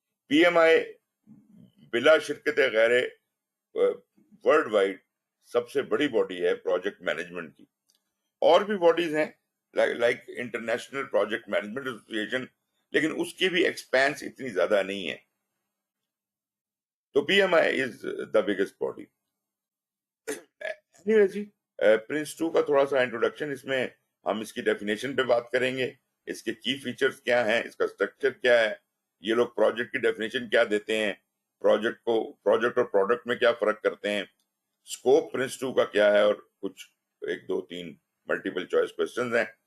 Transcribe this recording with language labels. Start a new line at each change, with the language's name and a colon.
Urdu: P M آئی بلا شرکت غیر ورلڈ وائڈ سب سے بڑی باڈی ہے پروجیکٹ مینجمنٹ کی. اور بھی باڈیز ہیں like international project management association, لیکن اس کی بھی ایکسپینس اتنی زیادہ نہیں ہے.
English: تو P M I is the biggest body.
Urdu: جی، prince 2 کا تھوڑا سا انٹروڈکشن، اس میں ہم اس کی ڈیفینیشن پہ بات کریں گے، اس کے کی فیچرز کیا ہیں، اس کا اسٹرکچر کیا ہے، یہ لوگ پروجیکٹ کی ڈیفینیشن کیا دیتے ہیں، پروجیکٹ اور پروڈکٹ میں کیا فرق کرتے ہیں، اسکوپ پرنس 2 کا کیا ہے، اور کچھ 1 2 3 ملٹیپل چوائس کوسچنز ہیں.